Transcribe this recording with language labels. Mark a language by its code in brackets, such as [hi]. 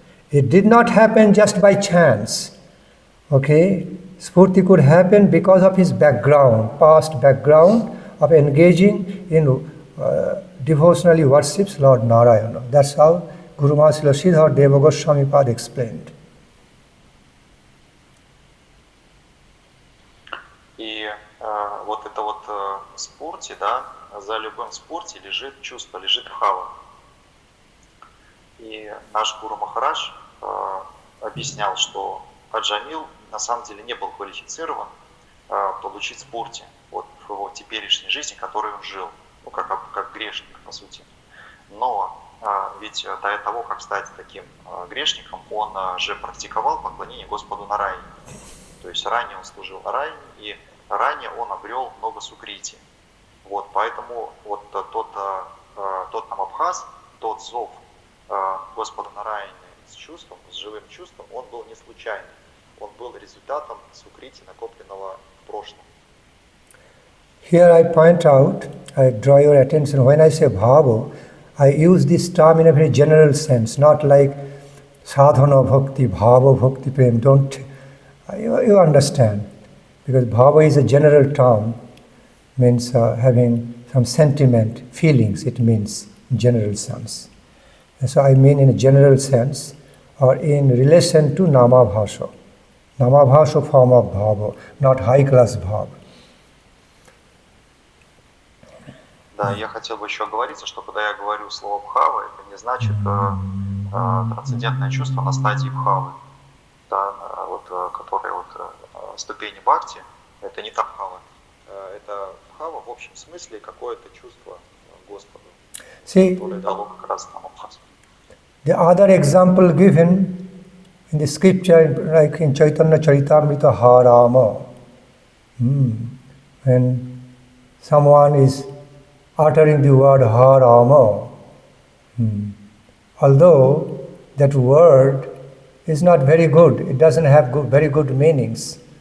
[en] It did not happen just by chance. Okay? Sphurti could happen because of his background, past background of engaging in devotionally worships Lord Narayana. That's how Guru Maharaj Sridhar Deva Goswami Pad explained. [ru] И вот это вот спурти, да, за любым спурти лежит чувство, лежит бхава. И наш Гуру Махарадж объяснял, что Аджамил на самом деле не был квалифицирован получить спурти вот в его теперешней жизни, которой он жил, ну как грешник, по сути. Но ведь до того, как стать таким грешником, он же практиковал поклонение Господу Нарайне. То есть ранее он служил Нарайне, и ранее он обрел много сукрити. Вот, поэтому вот тот намабхас, тот зов Господа Нарайны с чувством, с живым чувством, он был не случайным. Он был результатом сукрити, накопленного в прошлом. [en] Here I point out, I draw your attention, when I say bhava, I use this term in a very general sense, not like sadhana bhakti, bhava bhakti prem. Don't, you understand, because bhava is a general term, means having some sentiment, feelings, it means in general sense. And so I mean in a general sense, or in relation to namabhasa. Namabhasa form of bhava, not high class bhava. [ru] Да, я хотел бы еще оговориться, что когда я говорю слово бхава, это не значит трансцендентное чувство на стадии бхавы, да, вот, которые вот ступени бхакти, это не та бхава, это бхава в общем смысле какое-то чувство Господу, которое дало как раз намабхас. [en] The other example given in the scripture, like in Chaitanya Charitamrita Harama, when someone is uttering the word Harama, although that word is not very good, it doesn't have very good meanings.